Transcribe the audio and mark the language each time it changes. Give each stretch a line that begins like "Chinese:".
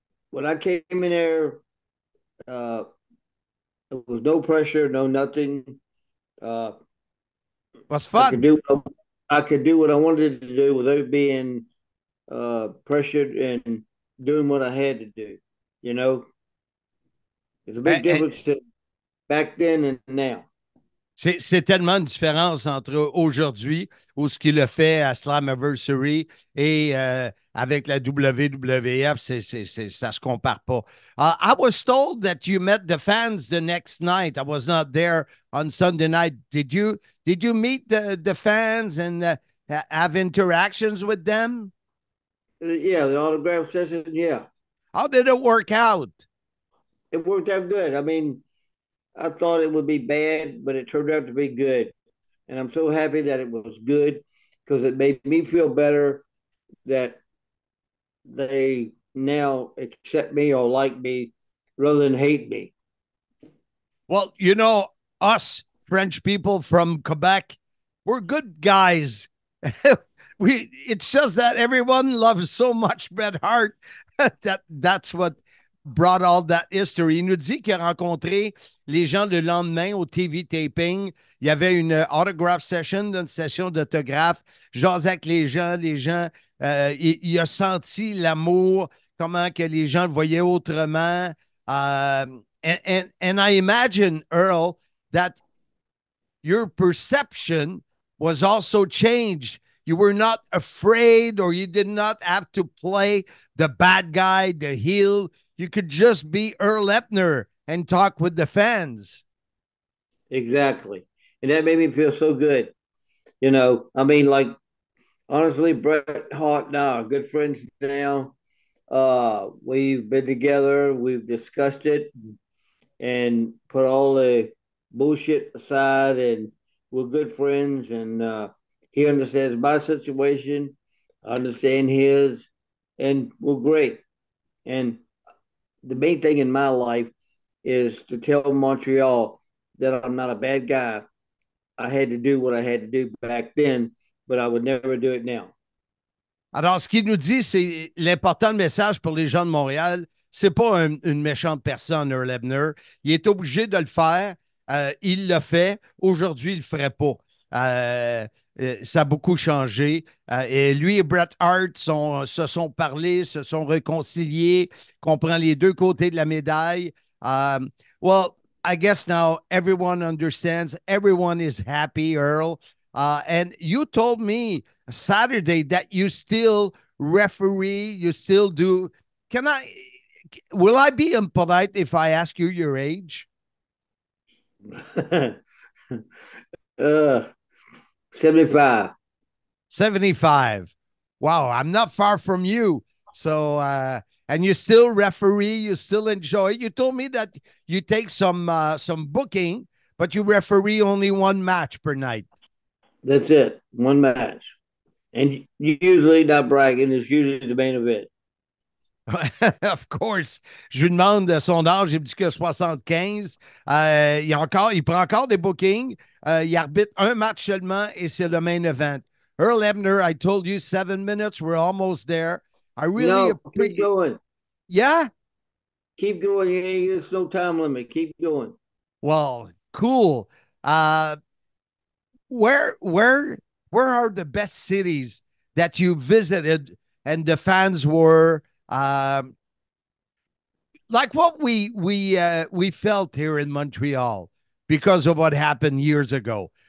English: When I came in there, there was no pressure, no nothing. Was fun. I could do what I wanted to do without being pressured and doing what I had to do. There's a big difference back then and now.
French: C'est tellement une différence entre aujourd'hui, où ce qu'il a fait à Slammiversary et avec la WWF, ça se compare pas.
English: I was told that you met the fans the next night. I was not there on Sunday night. Did you meet the fans and have interactions with them? Yeah, the autograph session, yeah. How did it work out? It worked out good. I mean, I thought it would be bad, but it turned out to be good. And I'm so happy that it was good because it made me feel better that they now accept me or like me rather than hate me. Well, us French people from Quebec, we're good guys. It's just that everyone loves so much Bret Hart that's what brought all that history.
French: Il nous dit qu'il a rencontré les gens le lendemain au TV taping. Il y avait une
English: autograph session,
French: une session d'autographe. Jasait avec les gens, il a senti l'amour, comment que les gens le voyaient autrement.
English: And I imagine, Earl, that your perception was also changed. You were not afraid, or you did not have to play the bad guy, the heel. You could just be Earl Hebner and talk with the fans. Exactly. And that made me feel so good. You know, I mean, like, honestly, Bret Hart and I are good friends now. We've been together, we've discussed it and put all the bullshit aside, and we're good friends. And he understands my situation, I understand his, and we're great. And the main thing in my life is to tell Montreal that I'm not a bad guy. I had to do what I had to do back then, but I would never do it now.
French: Alors, ce qu'il nous dit, c'est l'important message pour les gens de Montréal. C'est pas une méchante personne, Earl Hebner. Il est obligé de le faire. Il l'a fait. Aujourd'hui, il ne le ferait pas. Ça a beaucoup changé. Et lui et Bret Hart se sont parlé, se sont réconciliés, comprend les deux côtés de la médaille.
English: Well, I guess now everyone understands. Everyone is happy, Earl. And you told me Saturday that you still referee, you still do. Will I be impolite if I ask you your age? 75. 75. Wow, I'm not far from you. So, and you still referee, you still enjoy. You told me that you take some booking, but you referee only one match per night. That's it, one match. And usually, not bragging, it's usually the main event. Of course.
French: Je lui demande son âge, il me dit que 75. Il prend encore des bookings. Il arbitre un match seulement et c'est le main event.
English: Earl Hebner, I told you 7 minutes. We're almost there. I really keep going. Yeah? Keep going. There's no time limit. Keep going. Well, cool. Where are the best cities that you visited and the fans were like what we felt here in Montreal because of what happened years ago?